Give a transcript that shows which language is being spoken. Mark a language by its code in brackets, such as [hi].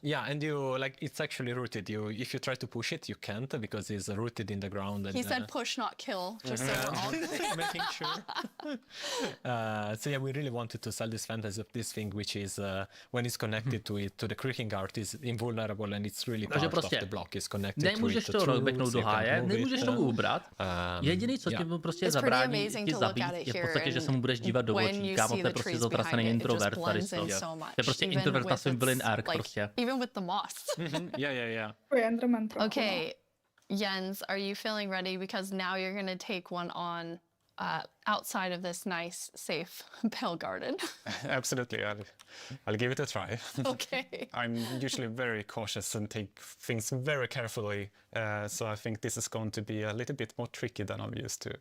[en] Yeah, and you like it's actually rooted. If you try to push it, you can't because it's rooted in the ground. And, he said push, not kill, just so we're all making sure. So yeah, we really wanted to sell this fantasy of this thing, which is when it's connected to the creaking art, is invulnerable and it's really part of the block is connected to it. [cs] Nemůžeš to rozbeknout do háje, nemůžeš tomu ubrat. Jediný, co ti prostě zabrání ti zabít, je v podstatě, že se mu budeš dívat do očí. Kámo, to je prostě zatracený introvert tady to. To je prostě introvert na svým [en] villain arc [cs] prostě. [en] Even with the moss. Yeah. Okay, Jens, are you feeling ready? Because now you're going to take one on outside of this nice, safe pill garden. Absolutely, I'll give it a try. Okay. I'm usually very cautious and take things very carefully, so I think this is going to be a little bit more tricky than I'm used to.